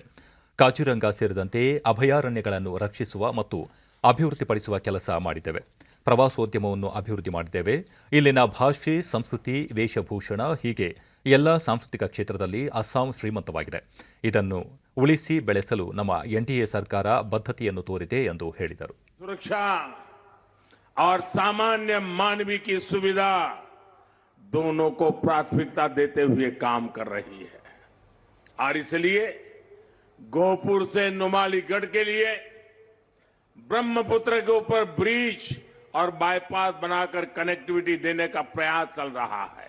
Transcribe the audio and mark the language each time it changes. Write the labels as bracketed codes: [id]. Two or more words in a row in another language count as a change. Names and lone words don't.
[kn] ಕಾಜಿರಂಗ ಸೇರಿದಂತೆ ಅಭಯಾರಣ್ಯಗಳನ್ನು ರಕ್ಷಿಸುವ ಮತ್ತು ಅಭಿವೃದ್ಧಿಪಡಿಸುವ ಕೆಲಸ ಮಾಡಿದ್ದೇವೆ. ಪ್ರವಾಸೋದ್ಯಮವನ್ನು ಅಭಿವೃದ್ಧಿ ಮಾಡಿದ್ದೇವೆ. ಇಲ್ಲಿನ ಭಾಷೆ, ಸಂಸ್ಕೃತಿ, ವೇಷಭೂಷಣ ಹೀಗೆ ಎಲ್ಲ ಸಾಂಸ್ಕೃತಿಕ ಕ್ಷೇತ್ರದಲ್ಲಿ ಅಸ್ಸಾಂ ಶ್ರೀಮಂತವಾಗಿದೆ. ಇದನ್ನು ಉಳಿಸಿ ಬೆಳೆಸಲು ನಮ್ಮ ಎನ್ಡಿಎ ಸರ್ಕಾರ ಬದ್ಧತೆಯನ್ನು ತೋರಿದೆ ಎಂದು ಹೇಳಿದರು. [hi] सुरक्षा और सामान्य मानवीय की सुविधा दोनों को प्राथमिकता देते हुए काम कर रही है और इसलिए गोहपुर से नुमालीगढ़ के लिए ब्रह्मपुत्र के ऊपर ब्रिज और बाईपास बनाकर कनेक्टिविटी देने का प्रयास चल रहा है।